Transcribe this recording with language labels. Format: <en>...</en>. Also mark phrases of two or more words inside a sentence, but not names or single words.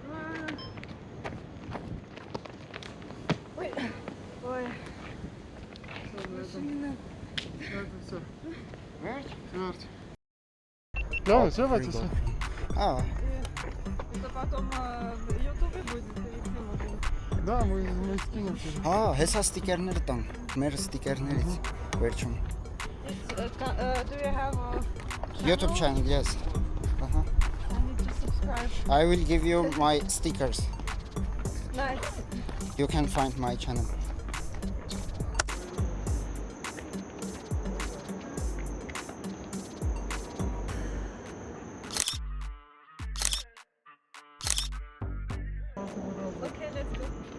<ru>Ой. Ой. Машина. Это все.</ru> <hy>Վերջ։</hy> <ru>Твердь. Да, все, Ватиса.</ru> <hy>Ա,</hy> <ru>Это потом в Ютубе будет или где можно? Да, мы скинем тебе.</ru> <hy>հա, հեսա ստիկերները տան, մեր ստիկերներից, վերջում։</hy> <en>Do you have a YouTube channel, yes. Ահա։ I need to subscribe. I will give you my stickers. Nice. You can find my channel. Okay, let's go.</en>